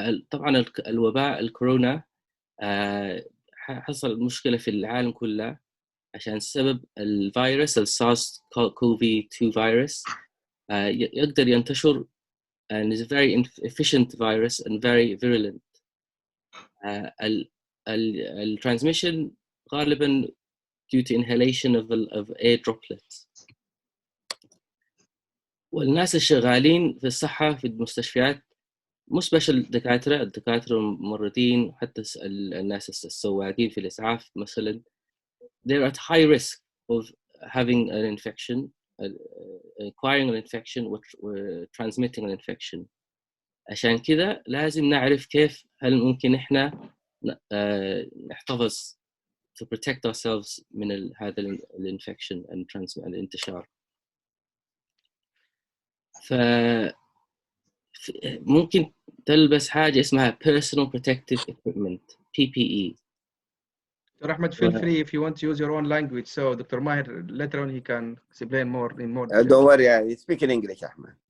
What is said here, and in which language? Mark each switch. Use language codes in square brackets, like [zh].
[ar] طبعا الوباء الكورونا حصل مشكلة في العالم كله عشان سبب الفيروس السارس كوفي 2 فيروس يقدر ينتشر [en] and is a very efficient virus and very virulent. The transmission [ar] غالبا [en] due to inhalation of air droplets. [ar] والناس الشغالين في الصحة في المستشفيات مش بس الدكاترة والممرضين، حتى الناس السواقين في الإسعاف مثلا، [en] they're at high risk of having an infection, acquiring an infection or transmitting an infection. [ar] عشان كذا لازم نعرف كيف هل ممكن إحنا نحتفظ [en] to protect ourselves [ar] من هذا الانفكشن and الانتشار. ممكن تلبس حاجة اسمها Personal Protective Equipment PPE. [en] Dr. Ahmed, feel free if you want to use your own language. So Dr. Maher, later on he can explain more in more detail. Don't worry, I speak in English, Ahmed.